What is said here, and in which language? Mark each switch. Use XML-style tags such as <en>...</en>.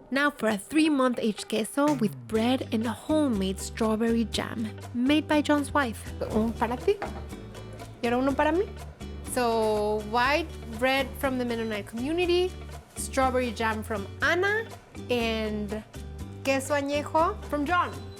<en>Now for a 3-month aged queso with bread and homemade strawberry jam made by John's wife.</en> <es>Un para ti y ahora uno para mí.</es> <en>So white bread from the Mennonite community, strawberry jam from Ana, and queso añejo from John.</en>